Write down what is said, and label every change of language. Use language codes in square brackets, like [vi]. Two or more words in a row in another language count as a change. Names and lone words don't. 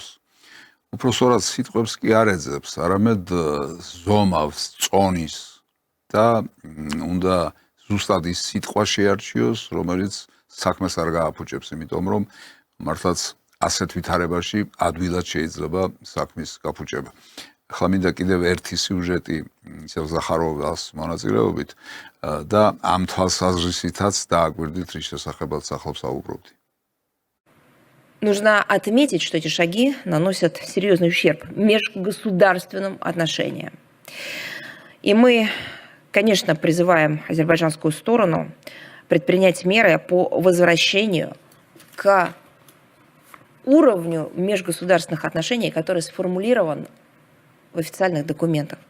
[ka] უпроსორად სიტყვებს კი არ ეძებს, არამედ ზომავს, წონის და უნდა ზუსტად ის სიტყვა შეარჩიოს, რომელიც საქმეს არ გააფუჭებს, იმიტომ რომ მართლაც ასეთ ვითარებაში ადვილად შეიძლება საქმის გაფუჭება. ახლა მინდა კიდევ ერთი სიუჟეტი ისევ ზახაროვას მონაწილეობით და ამ თვალსაზრისითაც დააგვირდით, რის შესახებაც ახლა ვსაუბრობდი. [ru] Нужно отметить, что эти шаги наносят серьезный ущерб межгосударственным отношениям. И мы, конечно, призываем азербайджанскую сторону предпринять меры по возвращению к уровню межгосударственных отношений, который сформулирован в официальных документах.